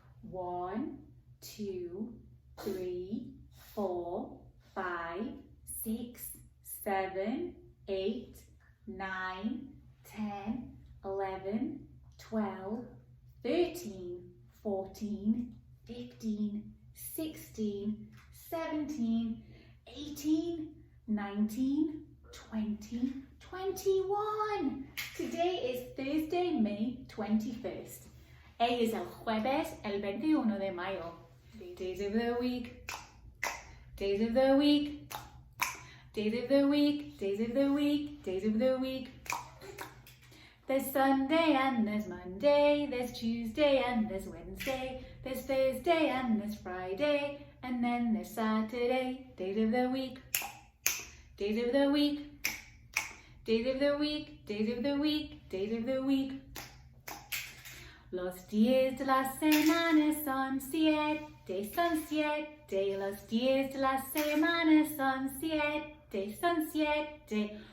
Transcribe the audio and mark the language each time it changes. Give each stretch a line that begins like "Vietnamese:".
English: 1, 2, 3, 4, 5, 6, 7, 8, 9, 10, 11, 12, 13, 14, 15, 16, 17, 18, 19, 20, 21. Today is Thursday, May 21st.
Spanish: Hoy es el jueves, el 21 de mayo.
English: Days of the week, days of the week, days of the week, days of the week, days of the week. There's Sunday and there's Monday, there's Tuesday and there's Wednesday, there's Thursday and there's Friday, and then there's Saturday. Days of the week, days of the week, days of the week, days of the week, days of the week.
Spanish: Los días de la semana son 7, son 7. Los días de la semana son 7, son 7.